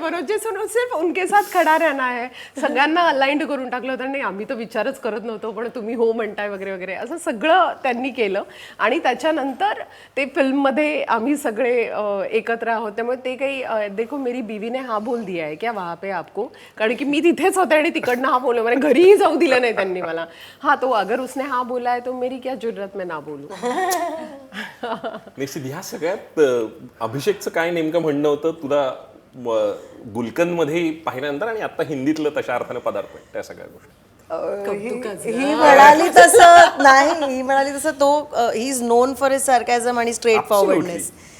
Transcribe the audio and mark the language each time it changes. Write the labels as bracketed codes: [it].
[hi] मनोज सिर्फ उनके साथ खडा रहना है. [mr] सगळ्यांना अलाइंड करून टाकलं होतं. नाही आम्ही तर विचारच करत नव्हतो, पण तुम्ही हो म्हणताय वगैरे वगैरे असं सगळं त्यांनी केलं. आणि त्याच्यानंतर ते फिल्ममध्ये आम्ही सगळे एकत्र आहोत. त्यामुळे ते काही [hi] देखो मेरी बीवी ने हा बोल दिया है क्या वहाँ पे आपको, [mr] कारण की मी तिथेच होते आणि तिकडनं हा बोललो, म्हणजे घरीही जाऊ दिलं नाही त्यांनी मला. [hi] हा तो अगर उसने हा बोला है तो मेरी क्या जुर्रत में ना बोलू. [mr] निश्चित. ह्या सगळ्यात अभिषेकचं काय नेमकं म्हणणं होतं तुला गुलकंदमध्ये पाहिल्यानंतर, आणि आता हिंदीतलं तशा अर्थानं पदार्पण, त्या सगळ्या गोष्टी? ही म्हणाली तसं नाही, ही म्हणाली तसं तो [en] He is known for his sarcasm आणि straightforwardness.